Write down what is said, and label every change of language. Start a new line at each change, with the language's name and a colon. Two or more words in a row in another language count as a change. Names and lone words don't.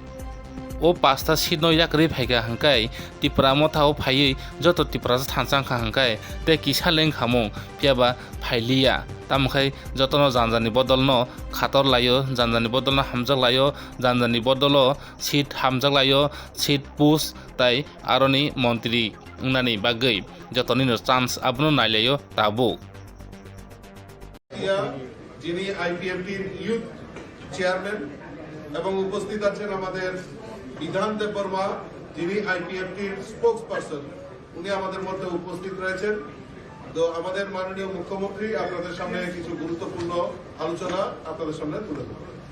Kok Borok: ओ 5टा सीट नो याकरै फाइगा हंकाय तिप्रा मथाव फायै जत तिप्रा थानसांखा हंकाय ते किसा लें खामु पियाबा फाइलिया तामखाय जतनो जानजानि बदल न खातर लायो जानजानि बदल न हामजाक लायो जानजानि बदल सीट हामजाक लायो सीट पुश ताइ आरोनि मंत्री उंनानि बागै जतनि नो चान्स आबनो नायलायो ताबु
Bangla: যিনি আইপিএফটির
English: youth chairman
Bangla: এবং উপস্থিত আছেন আমাদের বিধান দেববর্মা যিনি আইপিএফটির
English: spokes person
Bangla: উনি আমাদের মধ্যে উপস্থিত রয়েছেন তো আমাদের মাননীয় মুখ্যমন্ত্রী আপনাদের সামনে কিছু গুরুত্বপূর্ণ আলোচনা আপনাদের সামনে তুলে ধরবেন